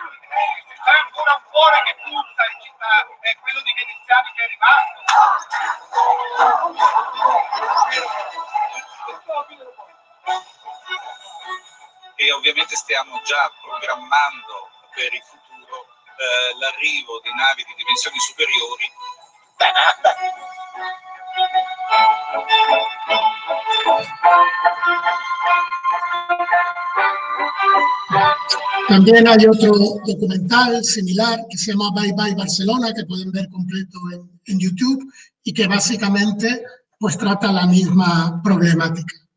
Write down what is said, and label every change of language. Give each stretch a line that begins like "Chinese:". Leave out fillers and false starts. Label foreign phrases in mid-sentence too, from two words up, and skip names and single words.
Italian: C'è ancora un cuore che punta in città, è quello di veneziani che è rimasto. E ovviamente stiamo già programmando per il futuro l'arrivo di navi di dimensioni superiori.
Spanish: También hay otro documental similar que se llama Bye Bye Barcelona, que pueden ver completo en YouTube y que básicamente pues trata la misma problemática.